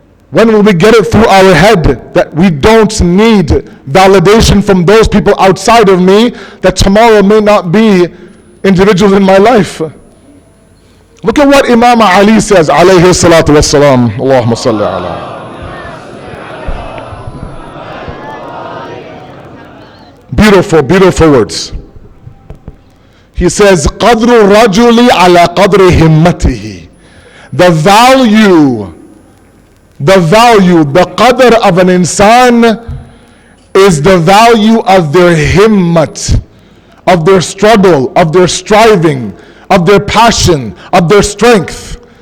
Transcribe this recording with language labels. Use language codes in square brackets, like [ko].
[en] When will we get it through our head that we don't need validation from those people outside of me, that tomorrow may not be individuals in my life? Look at what Imam Ali says, alayhi salatu wassalam. Allahumma salli ala. Beautiful, beautiful words. He says, [ar] قَدْرُ الرَّجُلِ عَلَى قَدْرِ هِمَّتِهِ. [en] The value, the qadr of an insan is the value of their himmat, of their struggle, of their striving, of their passion, of their strength.